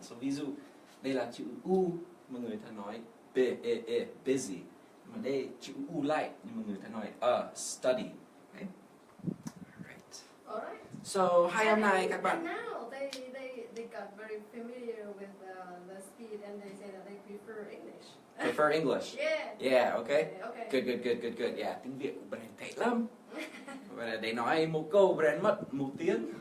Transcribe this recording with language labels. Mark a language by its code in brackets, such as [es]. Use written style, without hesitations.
[vi] So, ví dụ đây là chữ U mà người ta nói busy. Nhưng mà đây chữ U lại nhưng mà người ta nói study. [en] Okay? Alright. [vi] So, hai hôm nay các bạn. [en] And now they got very familiar with the speed and they say that they prefer English. Prefer English? Yeah, okay. Okay. Good. [vi] Yeah, tiếng Việt của Brand tệ lắm. Và để nói một câu Brand mất một tiếng.